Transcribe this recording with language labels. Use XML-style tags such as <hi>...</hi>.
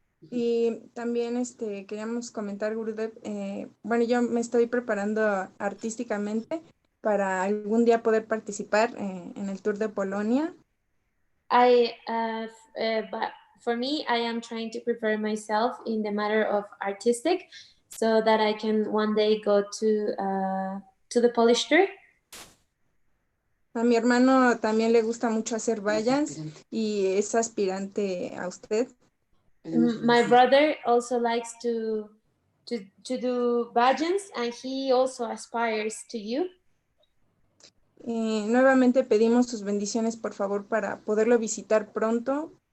<es>Y también queríamos comentar, Gurudev, bueno, yo me estoy preparando artísticamente para algún día poder participar en el Tour de Polonia.</es> <en>But for me, I am trying to prepare myself in the matter of artistic so that I can one day go to the Polish tour.</en> <es>A mi hermano también le gusta mucho hacer vallas y es aspirante a usted.</es> <en>My brother also likes to do pageants, and he also aspires to you.</en> <es>Nuevamente pedimos sus bendiciones, por favor, para poderlo visitar pronto.</es>